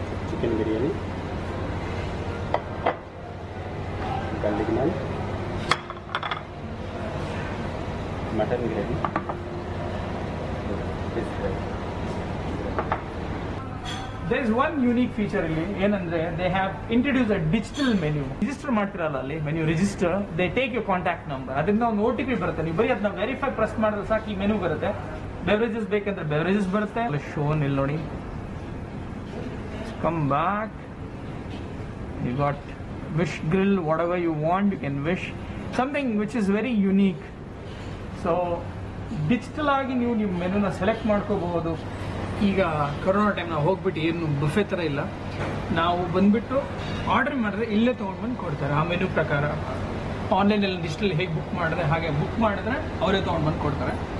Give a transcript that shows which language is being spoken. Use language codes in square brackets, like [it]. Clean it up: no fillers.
[en] Chicken biryani, garlic naan, mutton gravy, fish fry. There is one unique feature [kn] ಇಲ್ಲಿ ಏನಂದ್ರೆ [en] they have introduced a digital menu. [kn] Register ಮಾಡ್ತಿರಲ್ಲ ಅಲ್ಲಿ, [en] when you register they take your contact number. [kn] ಅದರಿಂದ ಒಂದು OTP ಬರುತ್ತೆ. ನೀವು ಬರೀ ಅದನ್ನ ವೆರಿಫೈ ಪ್ರೆಸ್ ಮಾಡಿದ್ರೆ ಸಾಕು ಈ ಮೆನು ಬರುತ್ತೆ. ಬೆವರೇಜಸ್ ಬೇಕಂದ್ರೆ ಬೆವರೇಜಸ್ ಬರುತ್ತೆ. ಶೋನ್ ಇಲ್ಲಿ ನೋಡಿ. [en] Come back. You got wish grill, whatever you want you can wish, something which is very unique. [kn] So digital ಆಗಿ ನೀವು ನಿಮ್ಮ ಮೆನುನ ಸೆಲೆಕ್ಟ್ ಮಾಡ್ಕೋಬಹುದು. ಈಗ ಕೊರೋನಾ ಟೈಮ್ ನಾವು ಹೋಗ್ಬಿಟ್ಟು ಏನು ಬುಫೆ ಥರ ಇಲ್ಲ, ನಾವು ಬಂದ್ಬಿಟ್ಟು ಆರ್ಡರ್ ಮಾಡಿದ್ರೆ ಇಲ್ಲೇ ತೊಗೊಂಡ್ಬಂದು ಕೊಡ್ತಾರೆ ಆ ಮೆನು ಪ್ರಕಾರ. ಆನ್ಲೈನಲ್ಲಿ ಡಿಜಿಟಲ್ ಹೇಗೆ ಬುಕ್ ಮಾಡಿದ್ರೆ ಹಾಗೆ ಬುಕ್ ಮಾಡಿದ್ರೆ ಅವರೇ ತೊಗೊಂಡ್ಬಂದು ಕೊಡ್ತಾರೆ.